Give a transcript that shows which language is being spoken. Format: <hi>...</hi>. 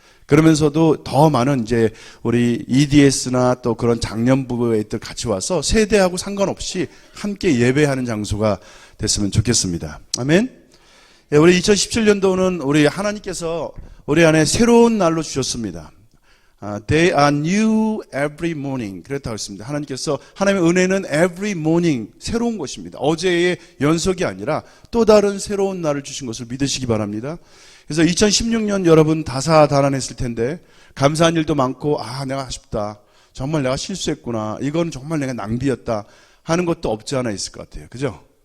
<ko>그러면서도 더 많은 이제 우리 EDS나 또 그런 장년부 애들 같이 와서 세대하고 상관없이 함께 예배하는 장소가 됐으면 좋겠습니다. 아멘. 예, 우리 2017년도는 우리 하나님께서 우리 안에 새로운 날로 주셨습니다.</ko> <en>They are new every morning.</en> <ko>그랬다고 했습니다. 하나님께서, 하나님의 은혜는</ko> <en>every morning,</en> <ko>새로운 것입니다. 어제의 연속이 아니라 또 다른 새로운 날을 주신 것을 믿으시기 바랍니다. 그래서 2016년 여러분 다사다난했을 텐데, 감사한 일도 많고, 내가 아쉽다. 정말 내가 실수했구나. 이건 정말 내가 낭비였다. 하는 것도 없지 않아 있을 것 같아요. 그죠?</ko>